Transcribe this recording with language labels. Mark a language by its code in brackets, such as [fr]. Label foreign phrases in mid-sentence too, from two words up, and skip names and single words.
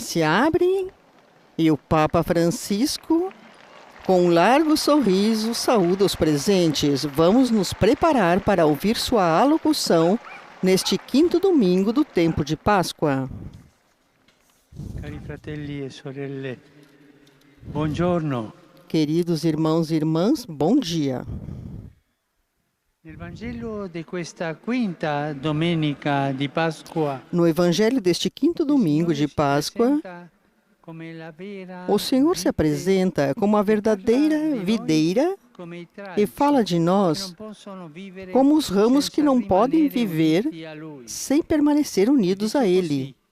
[pt] se abrem e o Papa Francisco, com um largo sorriso, saúda os presentes. Vamos nos preparar para ouvir sua alocução neste quinto domingo do tempo de Páscoa. [it] Cari fratelli e sorelle, buongiorno. [pt] Queridos irmãos e irmãs, bom dia. [it] Nel Vangelo di questa quinta domenica di Pasqua, [pt] No Evangelho deste quinto domingo de Páscoa, o Senhor se apresenta como a verdadeira videira e fala de nós como os ramos que não podem viver sem permanecer unidos a Ele.